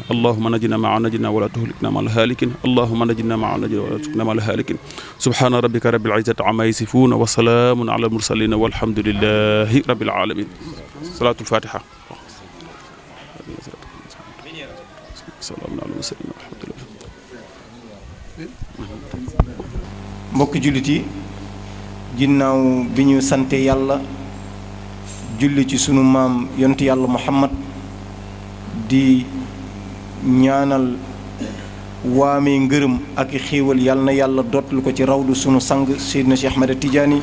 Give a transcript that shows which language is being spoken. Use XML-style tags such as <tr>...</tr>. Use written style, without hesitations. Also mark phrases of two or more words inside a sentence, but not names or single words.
<ar>اللهم نجنا مع نجنا ولا تهلكنا مع الهالكين. اللهم نجنا مع نجنا ولا تهلكنا مع الهالكين. سبحان ربك رب العزة عما يصفون وسلام على المرسلين والحمد لله رب العالمين. صلاة الفاتحة. سلام على المرسلين والحمد لله.</ar> <wo>mbokki jullit yi ginnaaw bi ñu sante yàlla julli ci sunu maam yonent yàlla Muhammad di ñaanal waamee ngërëm ak i xéewal yàlla na yàlla dootul ko ci rawdu sunu sang Seydina Cheikh Ahmed Tidiane</wo>